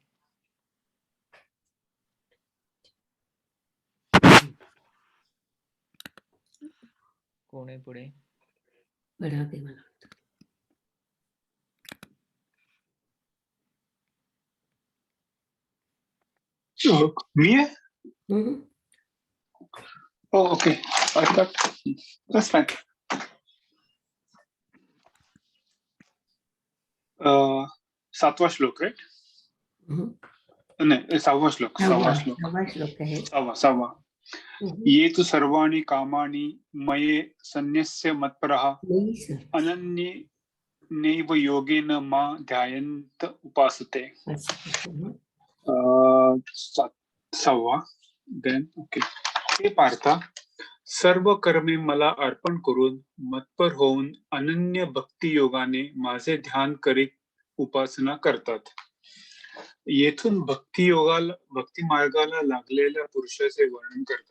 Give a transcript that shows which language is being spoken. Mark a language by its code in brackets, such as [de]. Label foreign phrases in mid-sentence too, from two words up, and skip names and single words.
[mr] कोणे पुढे पढावे मला. [en] Me? हम्म. Oh, okay. I thought that's fine. [mr] सातवा श्लोक राईट? नाही, सहावा श्लोक. सहावा श्लोक आहे. सहावा. [sa] ये तु सर्वाणि कामानि मये सन्यस्य मत्परः अनन्ये नैव योगेन मा ध्यायन्त उपासते. [mr] सहावा. [en] then okay. [mr] हे पार्था, सर्व कर्मे मला अर्पण करून मत्पर होऊन अनन्य भक्ती योगाने माझे ध्यान करीत उपासना करतात. येथून भक्ती मार्गाला लागलेल्या पुरुषाचे वर्णन करतात.